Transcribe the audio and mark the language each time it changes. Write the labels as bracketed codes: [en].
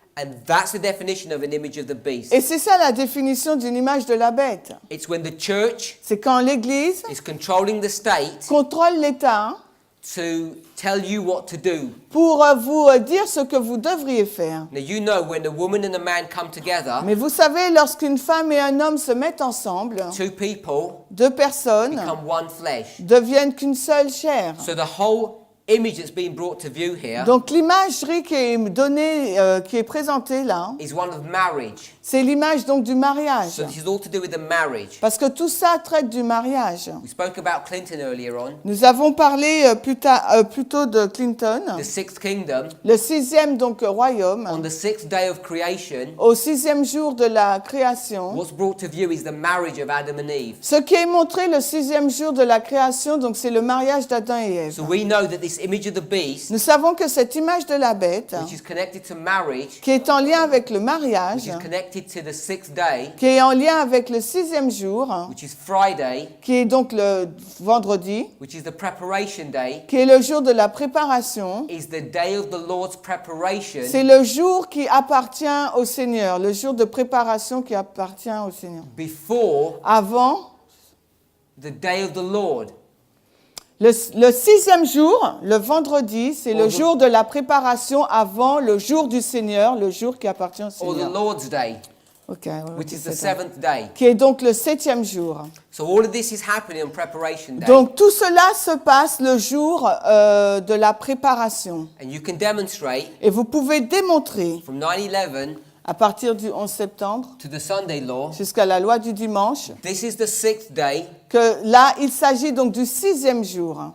[en] And that's the definition of an image of the beast. [fr] Et c'est ça la définition d'une image de la bête. [en] It's when the church [fr] C'est quand l'Église [en] is controlling the state [fr] contrôle l'État [en] to tell you what to do. [fr] pour vous dire ce que vous devriez faire. [en] Now you know when a woman and a man come together, [fr] Mais vous savez, lorsqu'une femme et un homme se mettent ensemble, [en] two people [fr] deux personnes [en] become one flesh. [fr] deviennent qu'une seule chair. [en] So the whole image that's being brought to view here [fr] Donc l'imagerie qui est donnée, qui est présentée là, [en] is one of marriage. [fr] c'est l'image donc du mariage. [en] So this is all to do with the marriage. [fr] Parce que tout ça traite du mariage. [en] We spoke about Clinton earlier on. [fr] Nous avons parlé plus tôt de Clinton, [en] The sixth kingdom, [fr] le sixième donc royaume. [en] on the sixth day of creation, [fr] Au sixième jour de la création, [en] what's brought to view is the marriage of Adam and Eve. [fr] ce qui est montré le sixième jour de la création, donc c'est le mariage d'Adam et Ève. [en] So we know that this image of the beast, [fr] Nous savons que cette image de la bête, [en] which is connected to marriage, [fr] qui est en lien avec le [en] which [fr] mariage, [en] is connected to the sixth day, [fr] qui est en lien avec le sixième jour, [en] which is Friday, [fr] qui est donc le vendredi, [en] which is the preparation day, [fr] qui est le jour de la préparation, [en] is the day of the Lord's preparation [fr] c'est le jour qui appartient au Seigneur, le jour de préparation qui appartient au Seigneur. [en] before [fr] Avant, [en] the day of the Lord. [fr] le sixième jour, le vendredi, c'est le [en] the- [fr] jour de la préparation avant le jour du Seigneur, le jour qui appartient au [en] Or the [fr] Seigneur. [en] Lord's day, Ok, which is the [fr] c'est ça. [en] seventh day. [fr] Qui est donc le septième jour. [en] So all of this is happening on preparation day. [fr] Donc tout cela se passe le jour de la préparation. [en] And you can demonstrate [fr] Et vous pouvez démontrer, [en] from 9/11 [fr] à partir du 11 septembre [en] to the Sunday law, [fr] jusqu'à la loi du dimanche, [en] this is the sixth day [fr] que là, il s'agit donc du sixième jour.